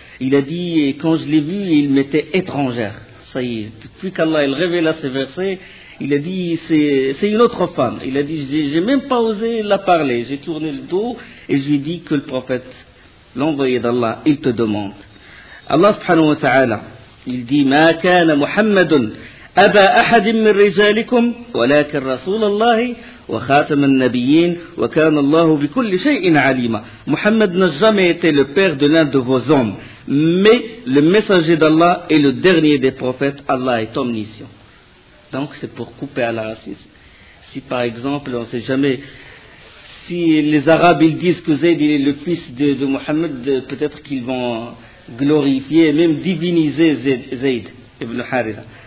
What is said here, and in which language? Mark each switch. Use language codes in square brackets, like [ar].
[fr] Il a dit, quand je l'ai vu, il m'était étrangère. Ça y est, depuis qu'Allah il révéla ces versets, il a dit, c'est une autre femme. Il a dit, j'ai même pas osé la parler. J'ai tourné le dos et je lui ai dit que le prophète, l'envoyé d'Allah, il te demande. Allah [ar] subhanahu wa ta'ala, [fr] il dit, [ar] ما كان محمد أبا أحد من رجالكم ولكن رسول الله وخاتم النبيين وكان الله بكل شيء عليما. [fr] Mohammed n'a jamais été le père de l'un de vos hommes, mais le messager d'Allah est le dernier des prophètes. Allah est omniscient. Donc c'est pour couper à la racine. Si par exemple, on ne sait jamais, si les Arabes ils disent que Zayd est le fils de Mohammed, peut-être qu'ils vont glorifier et même diviniser Zayd ibn Haritha.